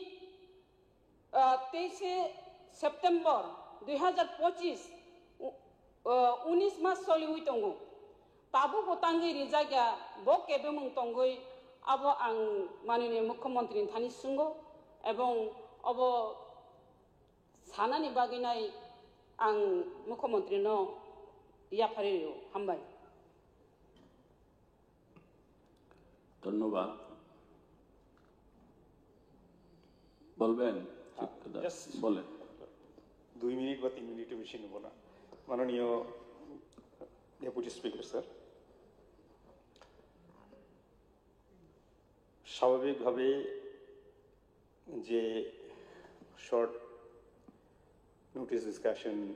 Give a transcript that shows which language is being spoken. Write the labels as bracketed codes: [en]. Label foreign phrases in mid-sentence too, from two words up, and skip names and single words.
[trp] 23 सेप्टेम्बर 2025 19 मास सोलिवै तंगो ताबु गतांगै रिजाग्या बो केबे मुं तंगै अब आं माननीय मुख्यमंत्री थानि सुंगो एवं अब सानानि बागिनाय आं मुख्यमंत्री नो याफारियो हामबाय [bn] धन्यवाद বলবেন? বলেন। 2 মিনিট বা 3 মিনিটের বেশি নেব না। মাননীয় [en] deputy speaker sir, [bn] স্বাভাবিকভাবে যে [en] short notice discussion